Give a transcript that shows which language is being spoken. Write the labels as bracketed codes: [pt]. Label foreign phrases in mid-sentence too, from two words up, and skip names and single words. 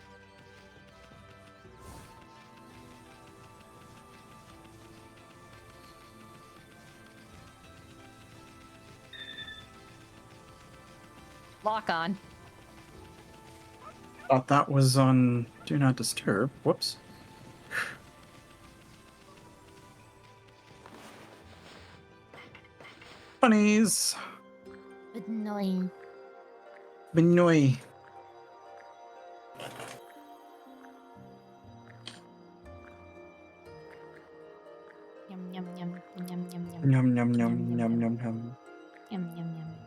[en] Lock on. Thought that was on Do Not Disturb. Whoops. Bunnies. Annoying. Benoy. Yum yum yum yum yum yum. Yum yum yum yum yum yum. Yum yum yum.